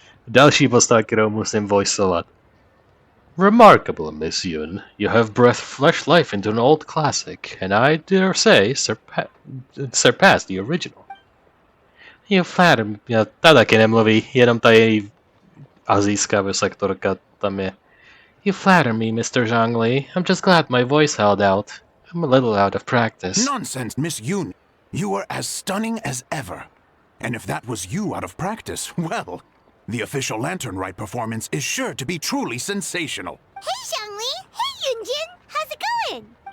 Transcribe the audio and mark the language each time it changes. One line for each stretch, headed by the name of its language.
Czech: Další postava, kterou musím voiceovat.
English: Remarkable, Miss Yun. You have breathed fresh life into an old classic, and I dare say surpassed the original. You flatter me.
Czech: Ta taky nemluví, jenom ta její asijská voice aktorka tam je.
English: You flatter me, Mr. Xiangling. I'm just glad my voice held out. I'm a little out of practice. Nonsense, Miss Yun. You are as stunning as ever. And if that was you out of practice, well, the official Lantern Rite performance is sure to be truly sensational. Hey, Xiangling. Hey, Yun Jin. How's it going?